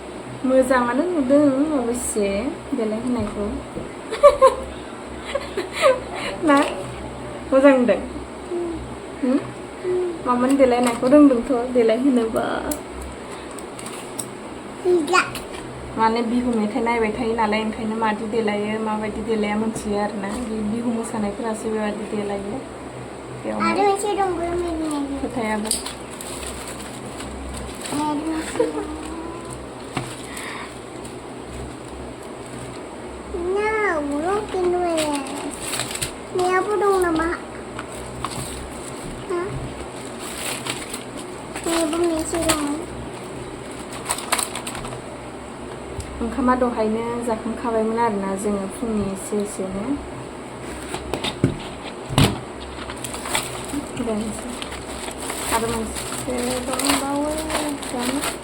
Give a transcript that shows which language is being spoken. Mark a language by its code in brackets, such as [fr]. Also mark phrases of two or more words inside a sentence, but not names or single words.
[brx] मोजाङानो नुदों अबयसे देलाय होनायखौ ना मोजां नुदों मामोन देलायनायखौ रोंदोंथ' देलाय होनोबा माने बिहु मेथाइ नायबाय थायो नालाय ओंखायनो मादि देलायो माबायदि देलाया मोनथियो आरोना बिहु मोसानायफोरासो बेबायदि देलायो खोथायाबो Niyapu dong nama. Hah? Niyapu misi dong. ओंखामा दहायनो जाखांखाबायमोन आरोना जोङो फुंनि एसेनो आरो मोनसे दंबावो जानो